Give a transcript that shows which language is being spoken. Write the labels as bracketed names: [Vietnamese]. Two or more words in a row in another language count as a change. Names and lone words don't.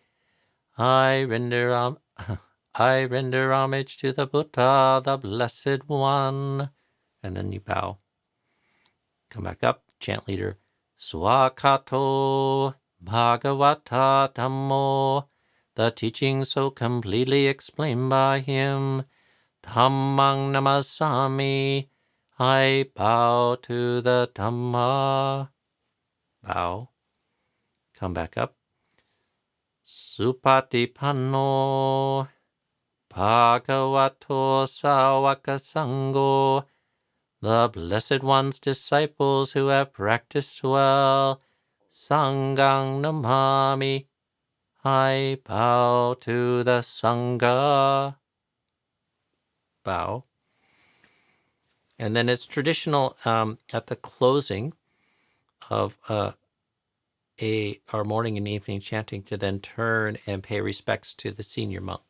[English] I render homage to the Buddha, the blessed one. And then you bow. Come back up, chant leader. [Pali] Swakato Bhagavata Dhammo, [English] the teaching so completely explained by him. [Pali] Dhammang namasami, [English] I bow to the Dhamma. Bow. Come back up. [Pali] Supatipanno Bhagavato Sawaka Sangho, [English] the Blessed One's disciples who have practiced well. [Pali] Sanghang namami, [English] I bow to the Sangha. Bow. And then it's traditional at the closing of our morning and evening chanting to then turn and pay respects to the senior monk.